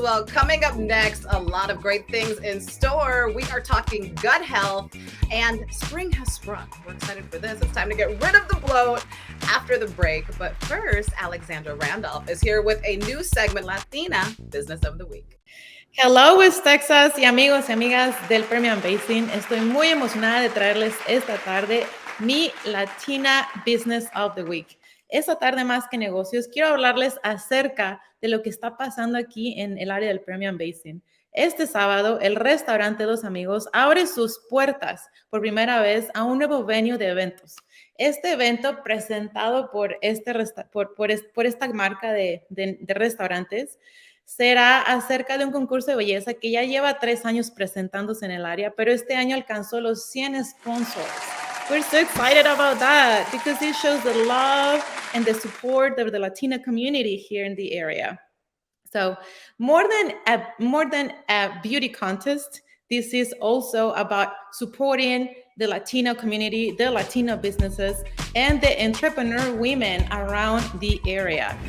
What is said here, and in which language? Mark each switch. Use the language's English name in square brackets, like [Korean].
[English] Well, coming up next, a lot of great things in store. We are talking gut health, and spring has sprung. We're excited for this. It's time to get rid of the bloat after the break. But first, Alexandra Randolph is here with a new segment, Latina Business of the Week. Hello [Spanish] West Texas y amigos y amigas del Permian Basin. Estoy muy emocionada de traerles esta tarde mi Latina Business of the Week. Esta tarde más que negocios, quiero hablarles acerca de lo que está pasando aquí en el área del Permian Basin. Este sábado, el restaurante Dos Amigos abre sus puertas por primera vez a un nuevo venue de eventos. Este evento presentado por esta marca de restaurantes será acerca de un concurso de belleza que ya lleva 3 años presentándose en el área, pero este año alcanzó los 100 sponsors. [English] We're so excited about that because it shows the love and the support of the Latina community here in the area. So more than a beauty contest, this is also about supporting the Latino community, the Latino businesses, and the entrepreneur women around the area.